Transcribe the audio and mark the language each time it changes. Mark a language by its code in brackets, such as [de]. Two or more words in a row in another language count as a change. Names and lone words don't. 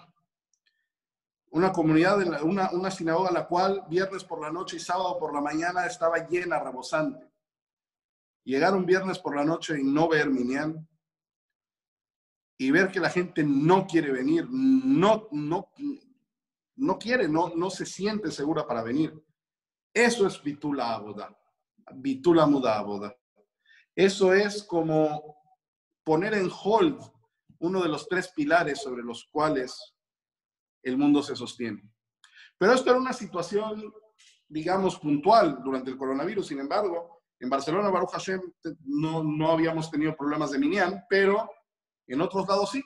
[es] Una comunidad, una sinagoga la cual viernes por la noche y sábado por la mañana estaba llena, rebosante. Llegar un viernes por la noche y no ver minyan, y ver que la gente no quiere venir, no quiere, no se siente segura para venir. Eso es [he] ביטולא עבודה, ביטולא מודה עבודה. [es] Eso es como poner en hold uno de los 3 pilares sobre los cuales el mundo se sostiene. Pero esto era una situación, digamos, puntual durante el coronavirus. Sin embargo, en Barcelona, [he] ברוך השם, [es] no habíamos tenido problemas de minyan, pero en otros lados sí.